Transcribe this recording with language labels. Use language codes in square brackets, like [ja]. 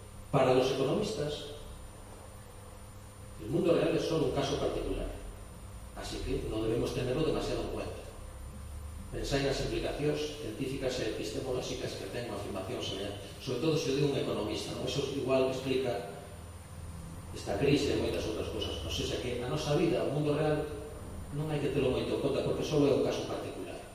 [es] Para los economistas, el mundo real es solo un caso particular, así que no debemos tenerlo demasiado en cuenta. [gl] Pensar en las implicacións científicas e epistemolóxicas que ten unha afirmación semellante, sobre todo se o de un economista, non? Eso igual explica esta crise e moitas outras cosas. Non sei se que a nosa vida, o mundo real, non hai que telo moito en conta, porque só é un caso particular.